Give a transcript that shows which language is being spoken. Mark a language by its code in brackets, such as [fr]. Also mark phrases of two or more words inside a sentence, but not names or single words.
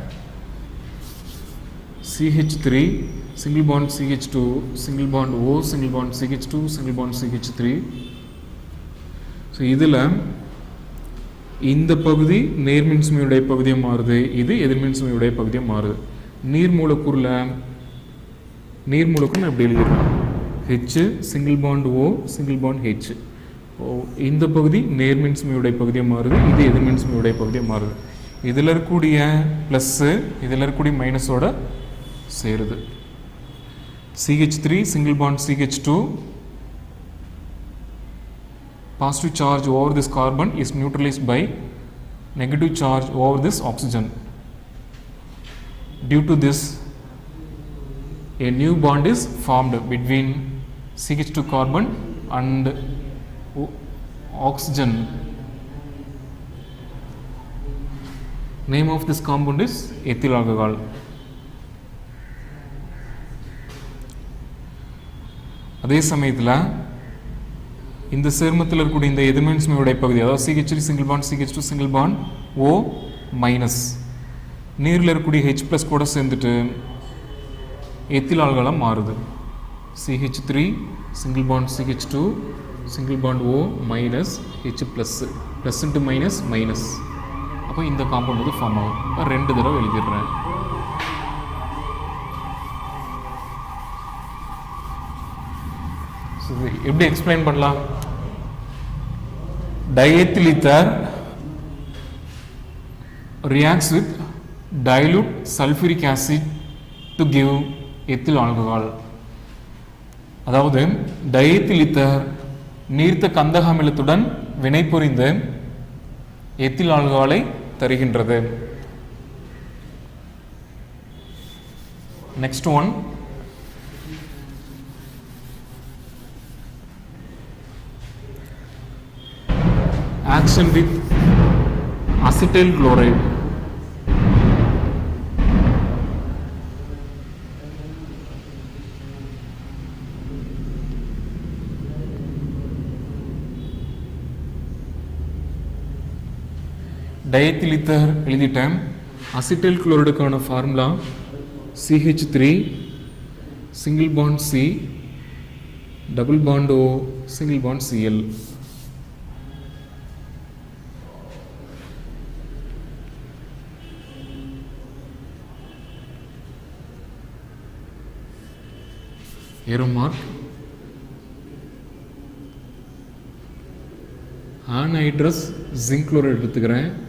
[en] CH3 single bond CH2 single bond O single bond CH2 single bond CH3. [ta] ஸோ இதில் இந்த பகுதி நேர்மின்சுமையுடைய பகுதியாக மாறுது, இது எதிர்மின்சுமையுடைய பகுதியாக மாறுது. நீர் மூலக்கூறில் நான் எப்படி எழுதிடுறேன், [en] H single bond O single bond H. [ta] இந்த பகுதி நேர்மின்சுமையுடைய பகுதியாக மாறுது, இது எதிர்மின்சுமையுடைய பகுதியாக மாறுது. இதில் இருக்கக்கூடிய ப்ளஸ்ஸு இதில் இருக்கக்கூடிய மைனஸோட சேருது. [en] CH3 single bond CH2, positive charge over this carbon is neutralized by negative charge over this oxygen. Due to this, a new bond is formed between CH2 carbon and oxygen. Name of this compound is ethyl alcohol. [ta] அதே சமயத்தில் இந்த சேர்மத்தில் இருக்கக்கூடிய இந்த எதிர்மின்சுமையுடைய பகுதி, அதாவது [en] CH3 single bond CH2 single bond O [ta] மைனஸ் நீரில் இருக்கக்கூடிய H+ கூட சேர்ந்துட்டு எத்தில் ஆல்கஹாலாக மாறுது. [en] CH3 single bond CH2 single bond O மைனஸ் H+, plus into minus minus. [ta] அப்போ இந்த காம்பவுண்ட் வந்து ஃபார்ம் ஆகும். 2 தடவை எழுதிடுறேன். எப்படி எக்ஸ்பிளைன் பண்ணலாம்? [en] diethyl ether reacts with dilute sulfuric acid to give ethyl alcohol. [ta] அதாவது டைஎத்தில் ஈத்தர் நீர்த்த கந்தக அமிலத்துடன் வினைபுரிந்து எத்தில் ஆல்கஹாலை தருகின்றது. [en] next one, action with acetyl chloride. [ta] டைஎத்தில் ஈத்தர் எழுதிட்டேன். [en] acetyl chloride formula CH3 single bond C double bond O single bond Cl. arrow mark anhydrous zinc chloride எடுத்துக்கிறேன்.